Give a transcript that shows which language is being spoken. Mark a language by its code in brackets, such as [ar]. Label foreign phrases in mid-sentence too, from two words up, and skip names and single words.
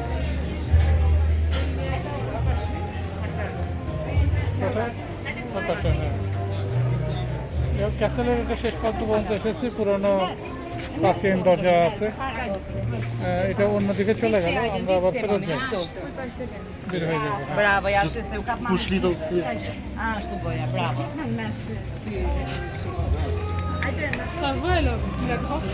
[bn] ক্যাসেলের এটা শেষ প্রান্ত পর্যন্ত এসেছি। পুরনো প্রাচীন দরজা আছে। এটা অন্যদিকে চলে গেল, আমরা আবার ফেরত যাই, বের হয়ে যাবো। হ্যাঁ। [hr] Brava, ja ste se ukapnali. Pošli do... A, što boja, bravo. [fr] Ça va, là. La grosse.